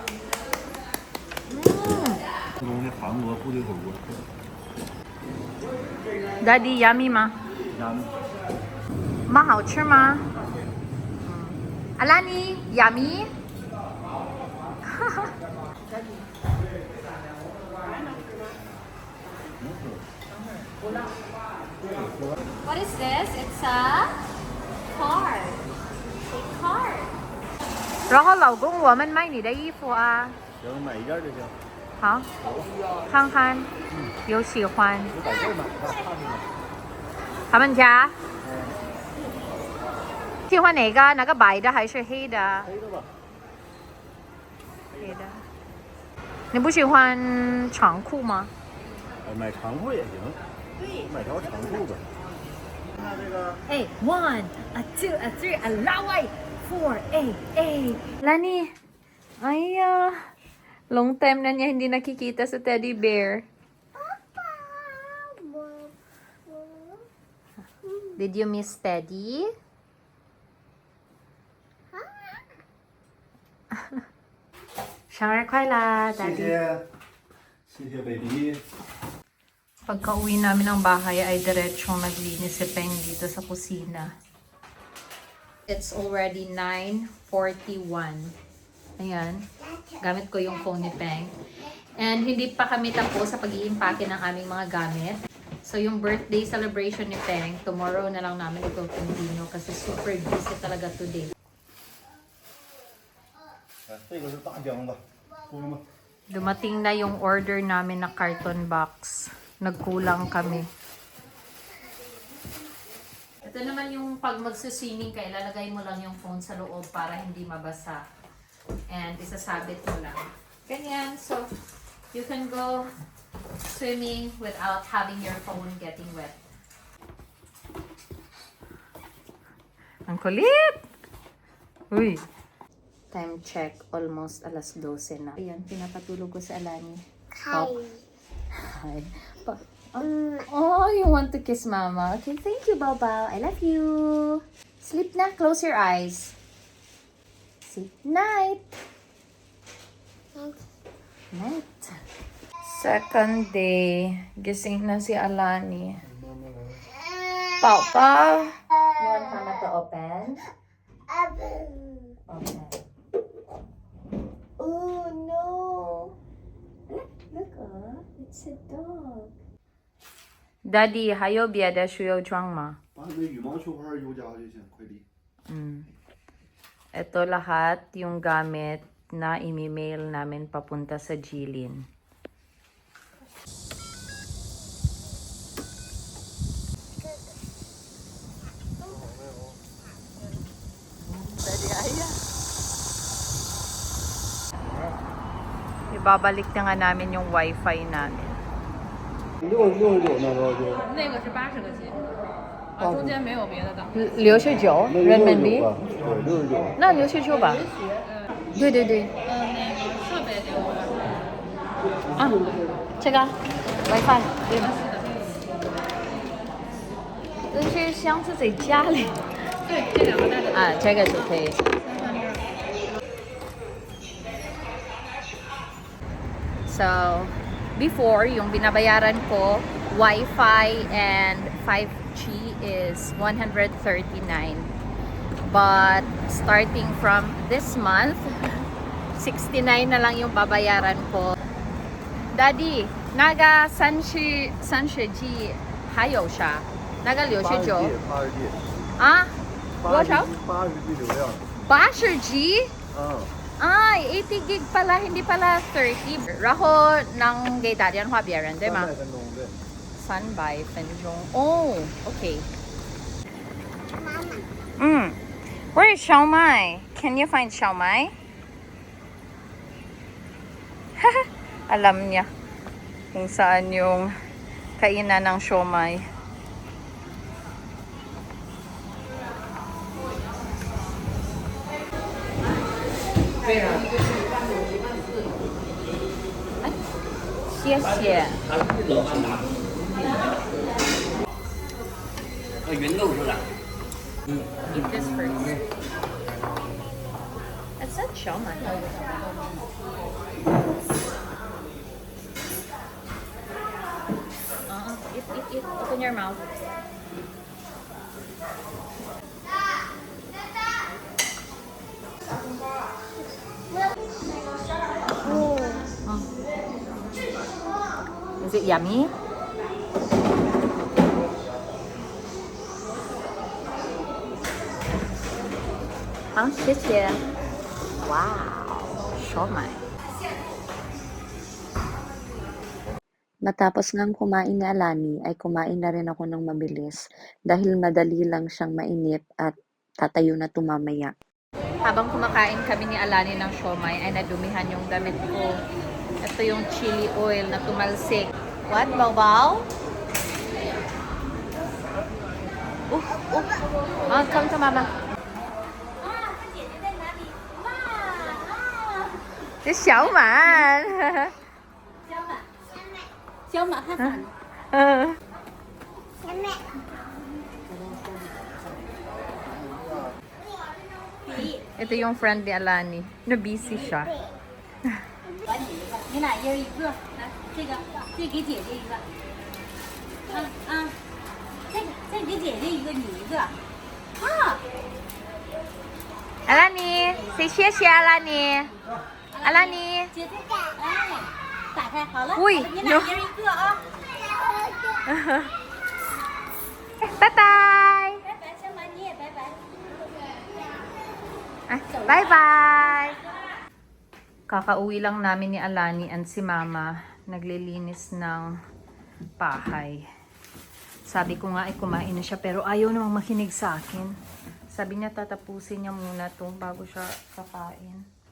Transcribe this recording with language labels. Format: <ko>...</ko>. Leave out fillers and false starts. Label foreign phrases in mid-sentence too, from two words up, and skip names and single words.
<zh>这东西韩国部队火锅。</zh> <en>Daddy yummy 吗？</en> <zh>妈好吃吗？阿拉尼 yummy。哈哈。</zh> <en>What is this? It's a card. A card.</en> <zh>然后老公，我们买你的衣服啊。行，买一件就行。好，看看有喜欢。就在这儿买吧，看看。他们家。喜欢哪个？那个白的还是黑的？黑的吧。黑的。你不喜欢长裤吗？买长裤也行。对。买条长裤吧。看这个。哎 ，1, a 2, a 3, a laway, 4, a.</zh> <tl>Lani, ay long time na niya hindi nakikita sa</tl> <en>teddy bear. Did you miss Teddy?</en> <zh>Shower快啦, 谢 Daddy. 谢，谢谢 baby。</zh> <tl>Pagka-uwi namin ng bahay ay diretsong naglinis si Peng dito sa kusina.</tl> <en>It's already 9:41.</en> <tl>Ayan. Gamit ko yung phone ni Peng. And hindi pa kami tapos sa pag-iimpake ng aming mga gamit. So yung birthday celebration ni Peng, tomorrow na lang namin ito-continue kasi</tl> <en>super busy</en> <tl>talaga today.</tl> <zh>这个是大姜吧，公吗？</zh> <tl>Dumating na yung order namin na</tl> <en>carton box.</en> <tl>Nagkulang kami. Ito naman yung pag magsuswimming ka, ilalagay mo lang yung phone sa loob para hindi mabasa. And isasabit mo lang. Ganyan.</tl> <en>So, you can go swimming without having your phone getting wet.</en> <tl>Ang kulit! Uy!</tl> <en>Time check,</en> <tl>almost alas 12 na. Ayan, pinapatulog ko si Alani.</tl> <zh>开。</zh> <en>Hi. Oh, you want to kiss Mama? Okay, thank you, Bao. I love you. Sleep na. Close your eyes. Sleep night. Night. Second day.</en> <tl>Gising na si Alani. Papa.</tl> <en>You want Mama to open? Open. Oh, no. Look, it's a dog.</en> <zh>Daddy, 还有别的需要装吗？把那羽毛球拍邮夹就行，快递。 Ito lahat yung gamit na imi-mail namin papunta sa Jilin. Ibabalik na nga namin yung wifi namin. 66 那个就那个是80个 G，中间没有别的档。 69 那人民币？吧，对，69。那69吧。对对对。那个设备给我吧。啊，这个 WiFi。但是箱子在家里。对，这两个带的。啊，这个就可以。</zh> <tl>So, before, yung binabayaran ko,</tl> <en>Wi-Fi and 5G is 139. But, starting from this month, 69</en> <tl>na lang yung babayaran ko.</tl> <zh>Daddy, naga 30G 还有啥？那个69 80G，啊？多少？80G 流量。？80G？嗯。</zh> <tl>Ay, 80 gig pala, hindi pala 30.</tl> <zh>然后能给打电话别人，对吗？ 300分钟，对。 300分钟。</zh> <en>Oh, okay.</en> <zh>妈妈，</zh> <en>Where is Xiao Mai? Can you find Xiao Mai?</en> <tl>Alam niya kung saan yung kainan ng siomai. Ay,</tl> <zh>谢谢。芸豆是吧？</zh> <en>Eat this first. It's not siomai. Eat. Open your mouth. Is it yummy?</en> <zh>Ah, 谢谢.</zh> <en>Wow, siomai.</en> <tl>Matapos ngang kumain ni Alani, ay kumain na rin ako ng mabilis dahil madali lang siyang mainit at tatayo na tumamaya. Habang kumakain kami ni Alani ng siomai, ay nadumihan yung damit ko. Ito yung</tl> <en>chili oil</en> <tl>na tumalsik.</tl> <en>What, Bao? Come to Mama.</en> <zh>这小满。小马汉汉。妹妹，</zh> <tl>Ito yung friend ni Alani. Na-busy siya.</tl> <zh>你俩一人一个，来，这个给姐姐一个，再给姐姐一个，你一个，啊，</zh> <en>Alani, say 谢谢 Alani. Alani.</en> <zh>姐姐，哎，打开好了，喂你俩一人一个啊，</zh> <en>Bye-bye.</en> <zh>拜拜，小马你也拜拜。</zh> <en>Bye-bye.</en> <tl>Kakauwi lang namin ni Alani and si Mama naglilinis ng bahay. Sabi ko nga ay kumain na siya pero ayaw namang makinig sa akin. Sabi niya tatapusin niya muna to bago siya kakain.</tl>